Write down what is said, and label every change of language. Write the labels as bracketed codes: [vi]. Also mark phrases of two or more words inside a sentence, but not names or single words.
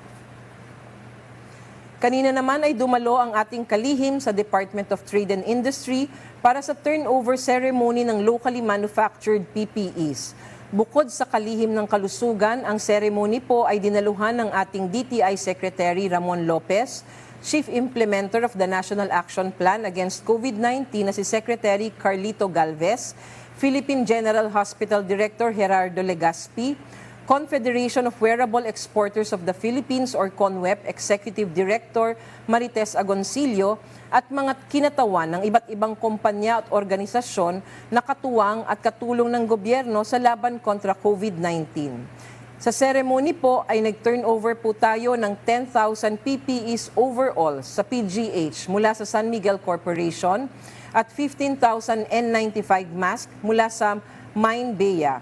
[tl] Kanina naman ay dumalo ang ating kalihim sa Department of Trade and Industry para sa [en] turnover ceremony [tl] ng [en] locally manufactured PPEs. [tl] Bukod sa kalihim ng kalusugan, ang ceremony po ay dinaluhan ng ating DTI Secretary Ramon Lopez, Chief [en] Implementer of the National Action Plan Against COVID-19 [tl] na si Secretary Carlito Galvez, Philippine General Hospital Director Gerardo Legaspi, Confederation of Wearable Exporters of the Philippines or CONWEP Executive Director Marites Agoncillo at mga kinatawan ng iba't ibang kumpanya at organisasyon na katuwang at katulong ng gobyerno sa laban kontra COVID-19. Sa ceremony po ay nag-turnover po tayo ng 10,000 PPEs overall sa PGH mula sa San Miguel Corporation at 15,000 N95 mask mula sa Mine Bea.